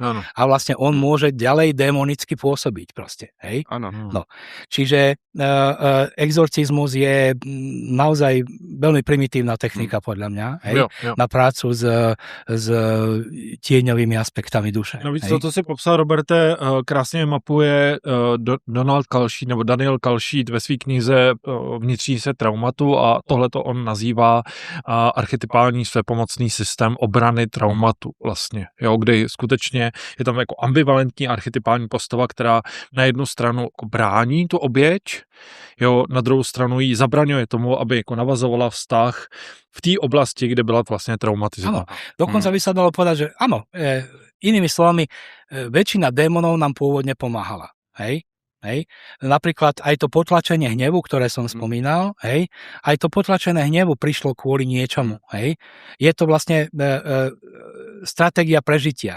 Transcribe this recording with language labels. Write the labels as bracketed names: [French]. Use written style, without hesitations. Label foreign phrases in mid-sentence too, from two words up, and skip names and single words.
[Slovak] A vlastne on môže ďalej démonicky pôsobiť proste. Hej. No. Čiže exorcizmus je naozaj veľmi primitívna technika podľa mňa, hej, na prácu s tieňovými aspektami duše. [Czech] No víc, to si popsal, Roberte, krásně mapuje Donald Kalšít, nebo Daniel Kalšít ve své knize Vnitřní se traumatu a tohleto on nazývá archetypální svepomocný systém obrany traumatu vlastně, jo, kde skutečně je tam jako ambivalentní archetypální postava, která na jednu stranu jako brání tu oběť, jo, na druhou stranu jí zabraňuje tomu, aby jako navazovala vztah v té oblasti, kde byla vlastně traumatizovaná. [Slovak] Dokonca by sa dalo povedať, že áno, inými slovami, väčšina démonov nám pôvodne pomáhala, hej? Hej. Napríklad aj to potlačenie hnevu, ktoré som spomínal, hej, aj to potlačené hnevu prišlo kvôli niečomu. Hej. Je to vlastne stratégia prežitia.